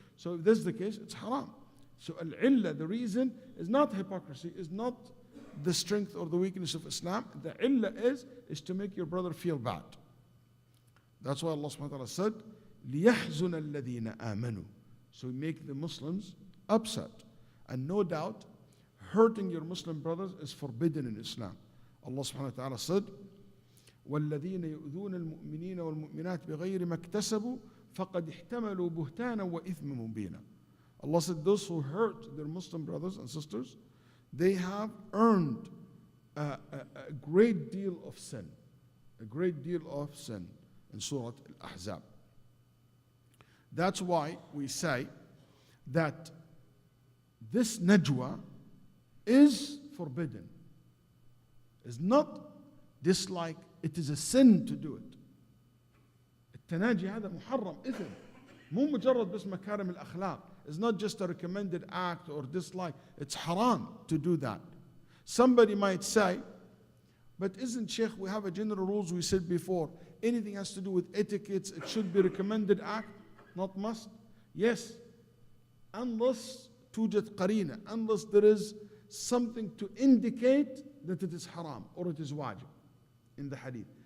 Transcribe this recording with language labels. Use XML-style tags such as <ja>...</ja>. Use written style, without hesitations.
<en>So if this is the case, it's haram. So al-illah, the reason, is not hypocrisy, is not the strength or the weakness of Islam. The illah is to make your brother feel bad. That's why Allah subhanahu wa ta'ala said, لِيَحْزُنَ الَّذِينَ آمَنُوا. So make the Muslims upset. And no doubt, hurting your Muslim brothers is forbidden in Islam.</en> <ar>Allah subhanahu wa ta'ala said, وَالَّذِينَ يُؤْذُونَ الْمُؤْمِنِينَ وَالْمُؤْمِنَاتِ بِغَيْرِ مَا اكْتَسَبُوا فَقَدْ احْتَمَلُوا بُهْتَانًا وَإِثْمًا مُبِينًا.</ar> <en>Allah said, those who hurt their Muslim brothers and sisters, they have earned a great deal of sin. A great deal of sin in Surah Al-Ahzab. That's why we say that this najwa is forbidden. It's not disliked. It is a sin to do it.</en> <ar>التناجي هذا محرم إثم. مو مجرد بس مكارم الأخلاق.</ar> <en>It's not just a recommended act or dislike. It's haram to do that. Somebody might say, but isn't Sheikh, we have a general rules we said before. Anything has to do with etiquettes, it should be recommended act, not must. Yes, unless توجد قرينة, unless there is something to indicate that it is haram or it is wajib in the hadith.</en>